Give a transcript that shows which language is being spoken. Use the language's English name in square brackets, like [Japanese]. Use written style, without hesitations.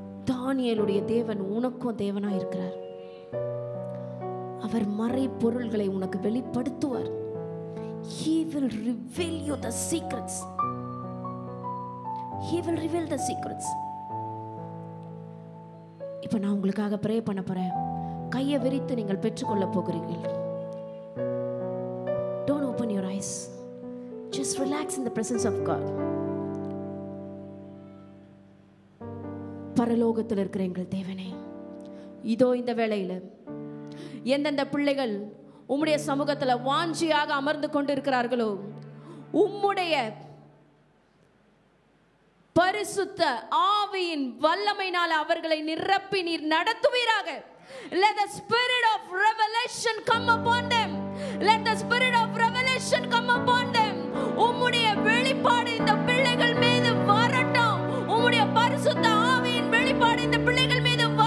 [Tamil] தானியேலுடைய தேவன் உனக்கும் தேவனாய் இருக்கிறார். அவர் மறை பொருள்களை உனக்கு வெளிப்படுத்துவார். [English] He will reveal you the secrets. He will reveal the secrets. [Tamil] இப்போ நான் உங்களுக்காக ப்ரே பண்ண போறேன். கையை விரித்து நீங்கள் பெற்றுக்கொள்ள போகிறீர்கள். [English] Don't open your eyes. Just relax in the presence of God. [Tamil] பரலோகத்தில் இருக்கிற எங்கள் தேவனே, இதோ இந்த வேளையில எந்தெந்த பிள்ளைகள் உம்முடைய சமூகத்துல வாஞ்சியாக அமர்ந்து கொண்டிருக்கிறார்களோ, உம்முடைய பரிசுத்த ஆவியின் வல்லமையினால் அவர்களை நிரப்பி நீர் நடத்துவீராக. [English] Let the spirit of revelation come upon them. Let the spirit of revelation come upon them. [Tamil] உம்முடைய வெளிப்பாடு இந்த பிள்ளைகள் மீது வரட்டும். உம்முடைய பரிசுத்த ஆவியின் வெளிப்பாடு இந்த பிள்ளைகள் மீது